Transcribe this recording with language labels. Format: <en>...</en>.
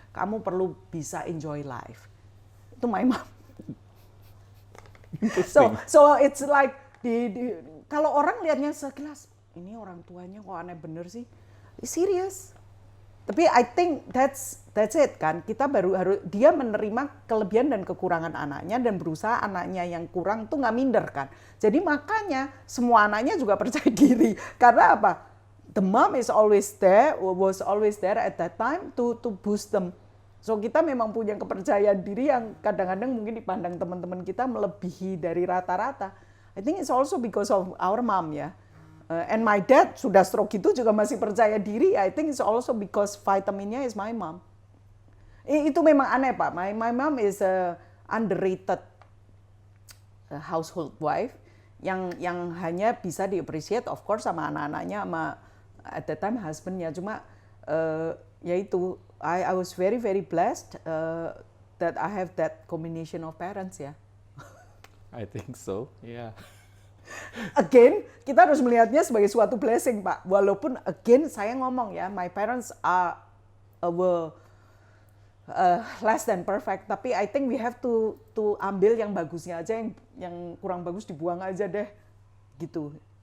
<id>Kamu perlu bisa</id> <en>enjoy life.</en> <id>Itu</id> <en>my mom. So it's like</en> <id>kalau orang lihatnya sekilas, ini orang tuanya kok aneh bener sih. Serius. Tapi</id> <en>I think that's it kan.</en> <id>Kita baru harus dia menerima kelebihan dan kekurangan anaknya dan berusaha anaknya yang kurang tuh nggak minder kan. Jadi makanya semua anaknya juga percaya diri. Karena apa?</id> <en>The mom was always there at that time to boost them.</en> <id>So kita memang punya kepercayaan diri yang kadang-kadang mungkin dipandang teman-teman kita melebihi dari rata-rata.</id> <en>I think it's also because of our mom ya. And my dad</en> <id>sudah stroke itu juga masih percaya diri.</id> <en>I think it's also because vitaminnya is my mom.</en> <id>Itu memang aneh Pak.</id> <en>My mom is a underrated household wife</en> <id>yang hanya bisa di-appreciate</id> <en>of course</en> <id>sama anak-anaknya, sama</id> <en>at that time</en> <id>husbandnya. Cuma yaitu</id> <en>I was very very blessed that I have that combination of parents ya. I think so, yeah. Again,</en> <id>kita harus melihatnya sebagai suatu blessing, Pak. Walaupun again saya ngomong ya,</id> <en>my parents were less than perfect,</en> <id>tapi</id> <en>I think we have to</en> <id>ambil yang bagusnya aja, yang kurang bagus dibuang aja deh, gitu.</id>